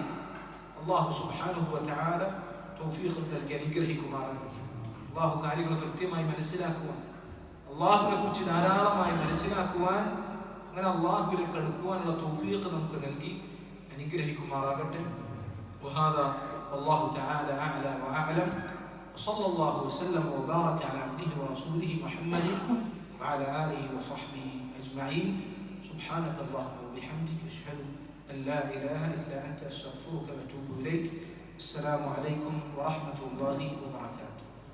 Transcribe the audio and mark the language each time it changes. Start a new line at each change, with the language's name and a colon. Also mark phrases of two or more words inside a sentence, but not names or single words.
Malayalam: അള്ളാഹു
Arabic: سبحانه وتعالى
Malayalam: തൗഫീഖ് നൽകി അനുഗ്രഹിക്കുമാറാകട്ടെ. അള്ളാഹു കാര്യങ്ങൾ കൃത്യമായി മനസ്സിലാക്കുവാൻ, അള്ളാഹുവിനെ കുറിച്ച് ധാരാളമായി മനസ്സിലാക്കുവാൻ, അങ്ങനെ അള്ളാഹുവിലേക്ക് അടുക്കുവാനുള്ള തൗഫീഖ് നമുക്ക് നൽകി അനുഗ്രഹിക്കുമാറാകട്ടെ.
Arabic: وهذا والله تعالى أعلى وأعلم. صلى الله وسلم وبارك على عبده ورسوله محمد وعلى آله وصحبه أجمعين. سبحانك اللهم وبحمدك أشهد أن لا إله إلا أنت أستغفرك وأتوب إليك. السلام عليكم ورحمة الله وبركاته.